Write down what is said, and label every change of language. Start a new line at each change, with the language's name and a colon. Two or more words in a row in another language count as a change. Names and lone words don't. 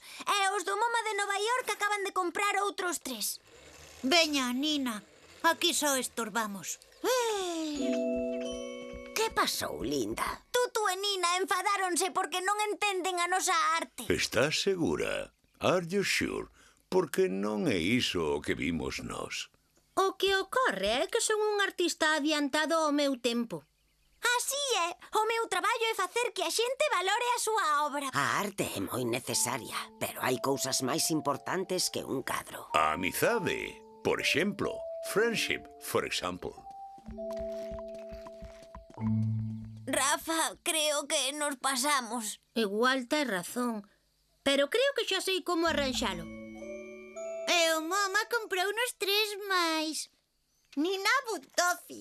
Galician: E os do MoMA de Nova York acaban de comprar outros 3. Veña, Nina, aquí só estorbamos. Que pasou, Linda? Tutu e Nina enfadáronse porque non entenden a nosa arte. Estás segura?
English: Are you sure?
Galician: Porque non é iso o que vimos nós. O que ocorre é que son un artista adiantado ao meu tempo. Así é. O meu traballo é facer que a xente valore a súa obra. A arte é moi necesaria, pero hai cousas máis importantes que un cadro. A amizade, por exemplo.
English: Friendship, for example.
Galician: Rafa, creo que nos pasamos. Igual tes razón. Pero creo que xa sei como arranxalo. E o MoMA comprou unos 3 máis. Nina Butofi.